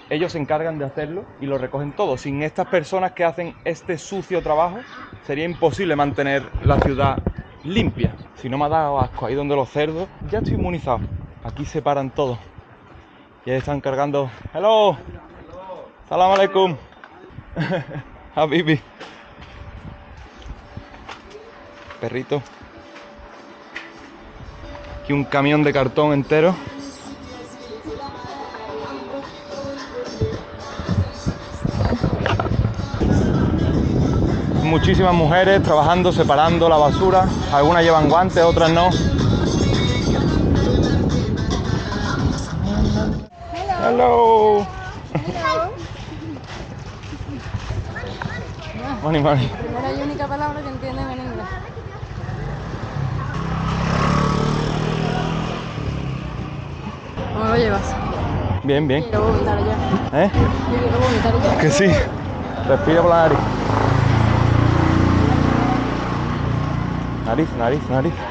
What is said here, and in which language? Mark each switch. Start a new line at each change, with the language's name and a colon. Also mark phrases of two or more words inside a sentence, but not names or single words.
Spanish: Ellos se encargan de hacerlo y lo recogen todo. Sin estas personas que hacen este sucio trabajo, sería imposible mantener la ciudad limpia. Si no me ha dado asco ahí donde los cerdos, ya estoy inmunizado. Aquí se paran todos. Y ahí están cargando. ¡Hello!
Arabic: ¡سلام عليكم حبيبي.
Spanish: Perrito. Aquí un camión de cartón entero. Muchísimas mujeres trabajando, separando la basura. Algunas llevan guantes, otras no. Hello.
English: Money, money.
Spanish: Primera y única palabra que entienden en inglés. ¿Cómo lo llevas? Bien, bien. Quiero vomitar ya. ¿Eh? Yo quiero vomitar ya. Que sí. Respira por la nariz. Nariz, nariz, nariz.